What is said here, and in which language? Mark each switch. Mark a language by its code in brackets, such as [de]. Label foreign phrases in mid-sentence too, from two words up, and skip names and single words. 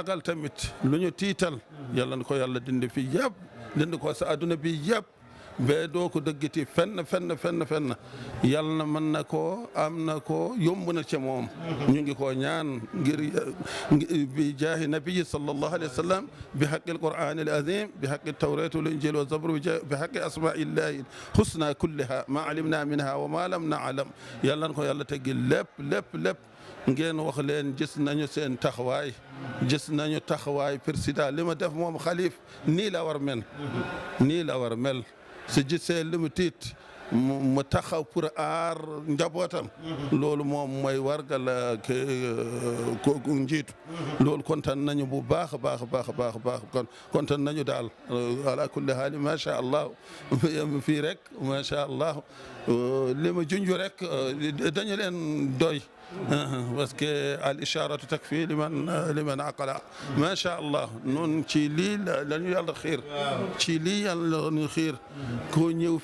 [wo] ragal tamit lu ñu tiital yàlla na ko yàlla dindi fi yëpp dindi ko sa adduna bi yëpp bee doo ko dëggati fenn yàlla na mën na ko am na ko yomb na ci moom ñu ngi ko ñaan ngir [ar] بجاه النبي صلى الله عليه وسلم بحق القرآن العظيم بحق التوراة والإنجيل والزبور بحق أسماء الله الحسنى كلها ما علمنا منها وما لم نعلم [wo] yàlla na ko yàlla teggi lépp ngeen wax leen gis nañu seen taxawaay président li ma def moom xalif nii la war mel si gisee li mu tiit mu taxaw pour aar njabootam loolu moom mooy wargal ko njiitu loolu kontaan nañu bu baax a baax a baax a baax a baax kon kontaan nañu daal [ar] على كل حال ما شاء الله [wo] fii rek [ar] ما شاء الله [wo] li ma junj rek dañu leen doy [fr] parce que [ar] الإشارة تكفي لمن عقل ما شاء الله [wo] noonu ci lii la ñu yàlla xiir ci lii yàlla ñu xiir ku ñëw